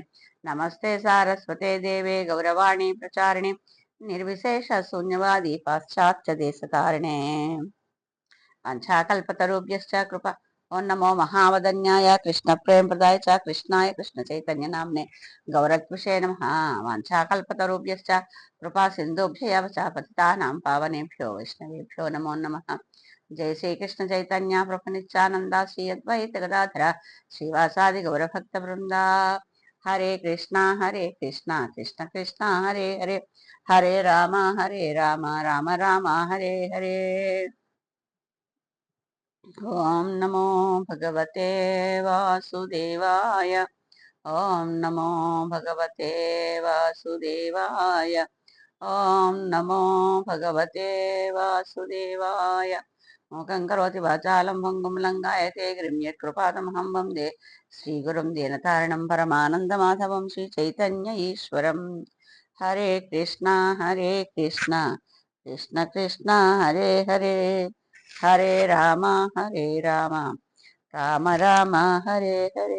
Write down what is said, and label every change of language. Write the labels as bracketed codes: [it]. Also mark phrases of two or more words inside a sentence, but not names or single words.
[sa] నమస్తే సారస్వతే దేవే గౌరవాణి ప్రచారిణి నిర్విశేష శూన్యవాది పాశ్చాత్య దేశతారిణే. వంఛాకల్పతరుభ్యశ్చ కృప. ఓం నమో మహావదన్యాయ కృష్ణ ప్రేమప్రదాయ చ కృష్ణాయ కృష్ణ చైతన్య నామ్నే గౌరత్విషే నమః. వంఛాకల్పతరుభ్యశ్చ కృపా సింధుభ్యవ చ పతితానాం పావనేభ్యో వైష్ణవేభ్యో నమో నమః. జయ శ్రీకృష్ణ చైతన్య ప్రభు నిత్యానంద శ్రీ అద్వైత గదాధర శ్రీవాసాది గౌరభక్త బృంద. హరే కృష్ణ కృష్ణ కృష్ణ హరే హరే హరే రామ రామ రామ హరే హరే. ఓం నమో భగవతే వాసుదేవాయ. ఓం నమో భగవతే వాసుదేవాయ. ఓం నమో భగవతే వాసుదేవాయ. మూకం కరోతి వాచాలం భంగుం లంఘాయతే గిరిం యత్కృపాతమహం వందే శ్రీగురుం దీనతారిణం పరమానందమాధవం శ్రీచైతన్య ఈశ్వరం. హరే కృష్ణ కృష్ణ కృష్ణ హరే హరే హరే రామ రామ రామ హరే హరే.